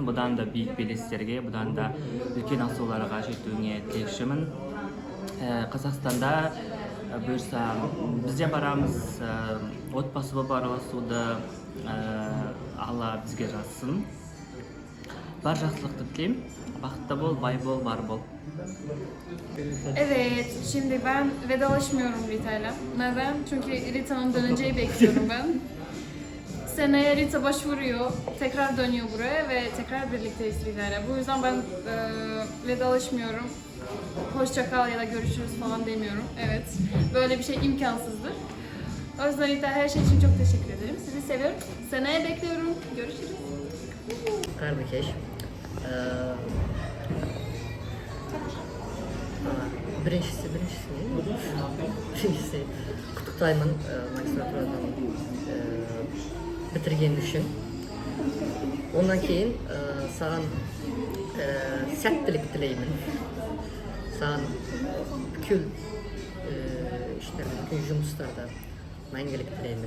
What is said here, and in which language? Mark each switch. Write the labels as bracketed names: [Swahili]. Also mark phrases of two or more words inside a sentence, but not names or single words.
[Kazakh] Бұдан да биік белестерге, бұдан да үлкен асуларға жетуіңе тілекшімін. Қазақстанда бұйырса бізде барамыз, отбасы болып араласуды Алла бізге жазсын. Бар жақсылықты тілеймін. Бақытты бол, бай бол, бар бол. [Turkish] Evet, şimdi ben vedalaşmıyorum Rita'yla. Neden? Çünkü Rita'nın döneceği bekliyorum ben. Seneye Rita başvuruyor, tekrar dönüyor buraya ve tekrar birlikteyiz Rita'yla. Bu yüzden ben vedalaşmıyorum. Hoşça kal ya da görüşürüz falan demiyorum. Evet, böyle bir şey imkansızdır. O yüzden Rita her şey için çok teşekkür ederim. Sizi seviyorum. Seneye bekliyorum. Görüşürüz. Kardeş. Birincisi [Kazakh] құттықтаймын магистратурадан бітірген үшін. Ondan кейін саған сәттілік тілеймін. Саған бүкіл іштерде, бүкіл жұмыстарда мәңгілік тілеймін.